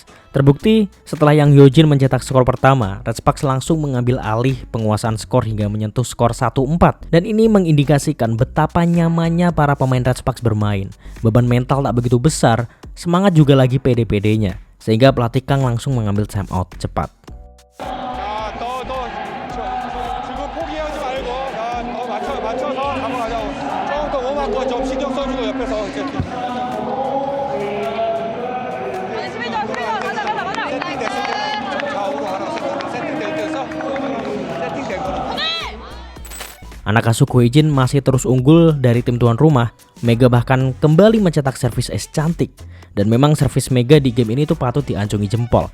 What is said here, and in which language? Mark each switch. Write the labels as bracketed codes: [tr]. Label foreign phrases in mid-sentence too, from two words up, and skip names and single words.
[id] Terbukti setelah Yang Hyojin mencetak skor pertama, Red Sparks langsung mengambil alih penguasaan skor hingga menyentuh skor 1-4. Dan ini mengindikasikan betapa nyamannya para pemain Red Sparks bermain. Beban mental tak begitu besar, semangat juga lagi pede-pedenya. Sehingga pelatih Kang langsung mengambil [en] time out [id] cepat. [ko] 좀 신경 써주고 옆에서 [id] Anak asuh Go Hye-jin masih terus unggul dari tim tuan rumah. Mega bahkan kembali mencetak servis ace cantik. Dan memang servis Mega di game ini tuh patut diacungi jempol.